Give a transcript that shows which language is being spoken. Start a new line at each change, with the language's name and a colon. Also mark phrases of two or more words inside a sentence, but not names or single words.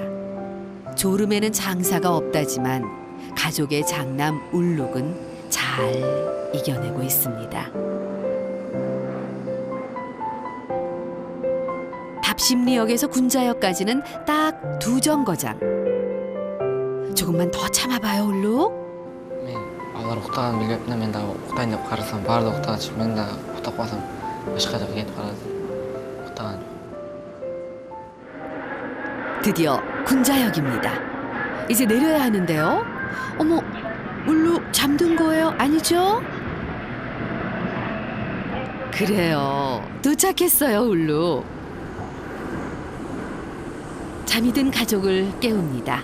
Korean: 졸음에는 장사가 없다지만 가족의 장남 울룩은 잘 이겨내고 있습니다. 답심리역에서 군자역까지는 딱 2정거장. 조금만 더 참아봐요, 울룩.
Kyrgyz: Мен алар уктаганын билип, мен дагы уктайын деп карасам, баары да уктаган, мен дагы уктап калсам, башка жака кетип калат. уктаган.
Korean: 드디어 군자역입니다. 이제 내려야 하는데요. 어머, 울룩 잠든 거예요? 아니죠? 그래요. 도착했어요, 울룩. 잠이 든 가족을 깨웁니다.